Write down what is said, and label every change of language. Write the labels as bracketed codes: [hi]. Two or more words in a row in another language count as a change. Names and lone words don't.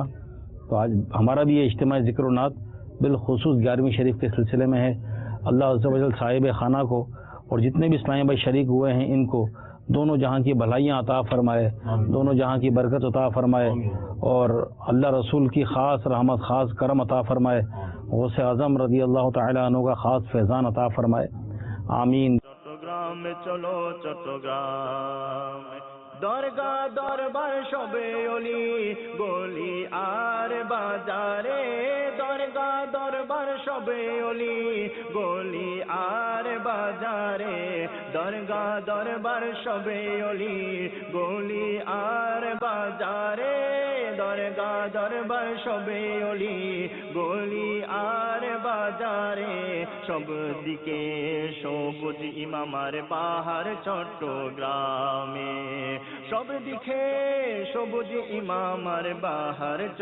[ur] تو آج ہمارا بھی یہ اجتماع ذکر و نعت بالخصوص 11ویں شریف کے سلسلے میں ہے، اللہ عز و جل صاحب خانہ کو اور جتنے بھی اسلامی بھائی شریک ہوئے ہیں ان کو دونوں جہاں کی بھلائیاں عطا فرمائے، دونوں جہاں کی برکت عطا فرمائے، اور اللہ رسول کی خاص رحمت، خاص کرم عطا فرمائے، غوث اعظم رضی اللہ تعالی عنہ کا خاص فیضان عطا فرمائے، آمین۔ چٹّگرام میں چلو چٹّگرام، درگاہ دربار شبے [bn] ওলি গলি আর বাজারে, দরগা দরবার সবে ওলি গলি আর বাজারে, দরগা দরবার সবে ওলি গলি আর বাজারে, দরগা দরবার সবে ওলি গলি আর বাজারে, সব দিকে সবুজ ইমামার পাহাড় চট্টগ্রামে, সব দিকে সবুজ ইমামার বাহার